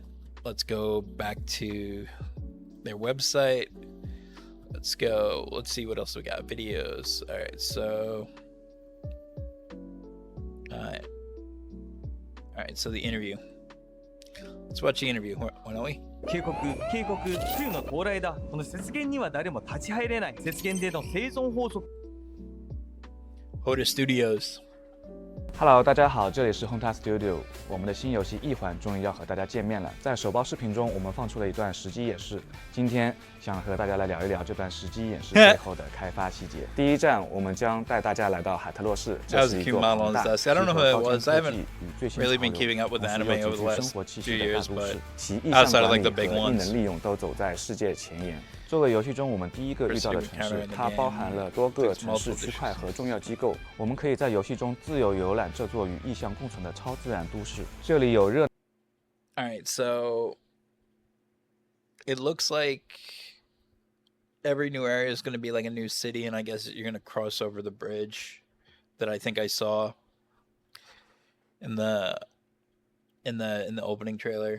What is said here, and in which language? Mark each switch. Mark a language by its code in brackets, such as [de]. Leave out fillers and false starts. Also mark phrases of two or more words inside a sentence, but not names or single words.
[en] Let's go back to their website. Let's see what else we got. Videos. All right, so all right, so the interview. Let's watch the interview, why don't we? [ja] 警告冬の到来だ。この雪原には誰も立ち入れない。雪原での生存法則。 Hoyo Studios。 [zh] Hello， 大家好，这里是 Hoyo Studio。我们的新游戏《异环》终于要和大家见面了。在首包视频中，我们放出了一段实机演示。今天想和大家来聊一聊这段实机演示背后的开发细节。第一站，我们将带大家来到海特洛市，这是一座庞大、集合高端科技与最新潮流，同时又极具生活气息的大都市。其意象管理和异能利用都走在世界前沿。作为游戏中我们第一个遇到的城市，它包含了多个城市区块和重要机构。我们可以在游戏中自由游览这座与异象共存的超自然都市。这里有热。 [en] Alright, so it looks like every new area is going to be like a new city, and I guess you're going to cross over the bridge that I think I saw in the opening trailer.